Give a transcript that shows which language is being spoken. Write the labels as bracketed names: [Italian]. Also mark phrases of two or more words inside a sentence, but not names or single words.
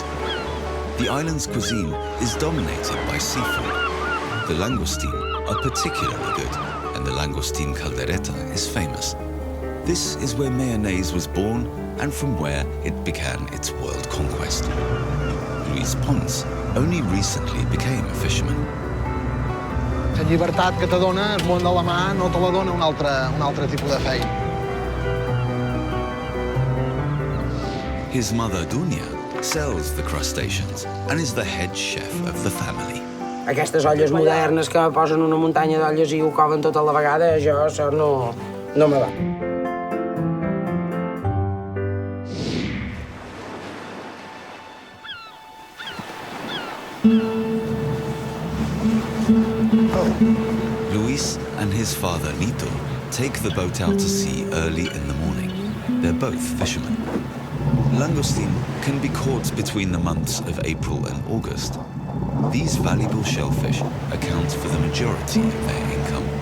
[English] The island's cuisine is dominated by seafood. The langoustine are particularly good, and the langoustine caldereta is famous. This is where mayonnaise was born and from where it began its world conquest. Luis Pons only recently became a fisherman. [Catalan] La llibertat que te dona el món de la mar no te la dona un altre tipus de feina. [English] His mother, Dunia, sells the crustaceans and is the head chef of the family. [Catalan] Aquestes olles modernes que posen una muntanya d'olles i ho coven tota la vegada, això no me va. [English] Luis and his father, Nito, take the boat out to sea early in the morning. They're both fishermen. Langoustine can be caught between the months of April and August. These valuable shellfish account for the majority of their income.